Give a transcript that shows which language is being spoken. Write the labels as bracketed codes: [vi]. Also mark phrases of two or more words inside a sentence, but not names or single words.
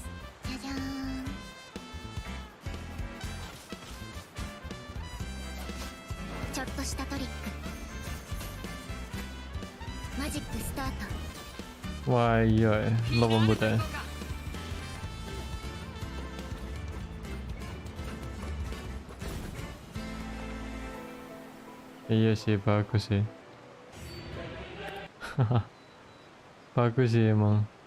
[ja] じゃじゃーん。ちょっとしたトリック。マジックスタート。 [id] Wah iya ya, lo pembutnya. Iya sih, bagus sih. Bagus sih emang.